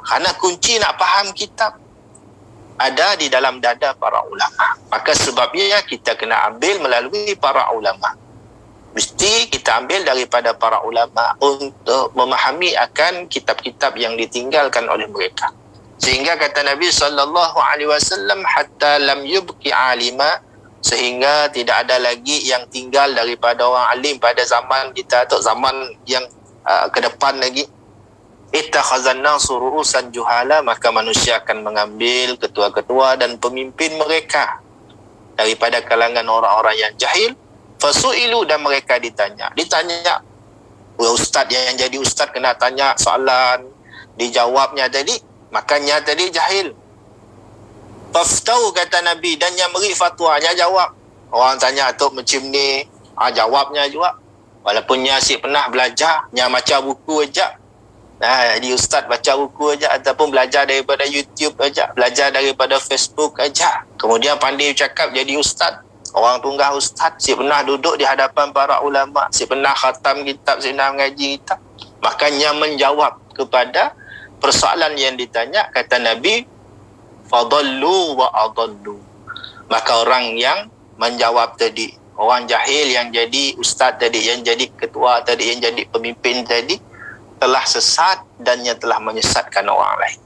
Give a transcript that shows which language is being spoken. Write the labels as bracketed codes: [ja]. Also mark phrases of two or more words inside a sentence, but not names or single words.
[ms] Kerana kunci nak faham kitab ada di dalam dada para ulama. Maka sebabnya kita kena ambil melalui para ulama. Mesti kita ambil daripada para ulama untuk memahami akan kitab-kitab yang ditinggalkan oleh mereka. Sehingga kata Nabi [ar] صلى الله عليه وسلم حتى لم يبق عالما, [ms] sehingga tidak ada lagi yang tinggal daripada orang alim pada zaman kita atau zaman yang ke depan lagi. [ar] اتخذ الناس رؤوسا جهالا, [ms] maka manusia akan mengambil ketua-ketua dan pemimpin mereka daripada kalangan orang-orang yang jahil. Fasu'ilu, dan mereka ditanya. Ustaz yang jadi ustaz kena tanya soalan, dijawabnya tadi, makanya tadi jahil. Faftau, kata Nabi, dan yang beri fatwanya jawab. Orang tanya tu macam ni, jawabnya juga. Walaupun asyik pernah belajar, baca buku aja. Jadi ustaz baca buku aja ataupun belajar daripada YouTube aja, belajar daripada Facebook aja. Kemudian pandai cakap jadi ustaz. Orang tunggah ustaz, si pernah duduk di hadapan para ulama, si pernah khatam kitab, si pernah mengaji kitab. Makanya menjawab kepada persoalan yang ditanya, kata Nabi, [ar] فضلوا وأضلوا. [ms] Maka orang yang menjawab tadi, orang jahil yang jadi ustaz tadi, yang jadi ketua tadi, yang jadi pemimpin tadi, telah sesat dan yang telah menyesatkan orang lain.